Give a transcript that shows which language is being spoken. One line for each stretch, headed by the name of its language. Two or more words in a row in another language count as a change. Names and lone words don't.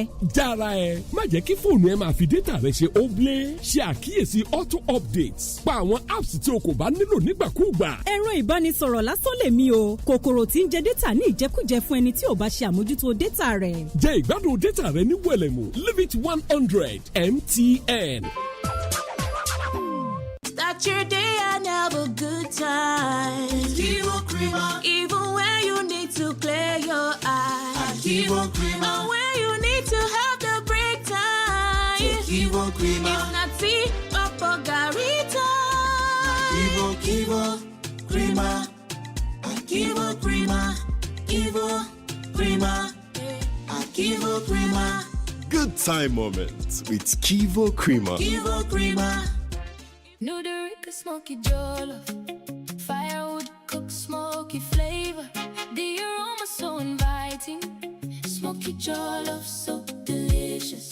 Yoruba: Jára ẹ, má jẹ́ kí fóònù ẹ máa fi dátà rẹ ṣe óblé. Ṣe àkíyèsí
English: auto updates.
Yoruba: Pa àwọn apps tí o kò bá nílò nígbàkúùgbà. Ẹ̀rọ ìbánisọ̀rọ̀ lásán lèmi o. Kòkòrò tí ń jẹ dátà ní ìjẹkújẹ fún ẹni tí ò bá ṣe àmójútó dátà rẹ̀. Jẹ ìgbádùn dátà rẹ ní wẹ̀lẹ̀mú.
English: Leave it 100 MTN. Start your day and have a good time. Kivo Krima. Even when you need to clear your eyes. Kivo Krima. And when you need to have the break time. Kivo Krima. If not tea, Papa Garita. Kivo Krima. Kivo Krima. Kivo Krima. Kivo Krima. Good time moments with Kivo Krima. Kivo Krima. No, the smoky jollof, firewood cook smoky flavor. The aroma so inviting, smoky jollof so delicious.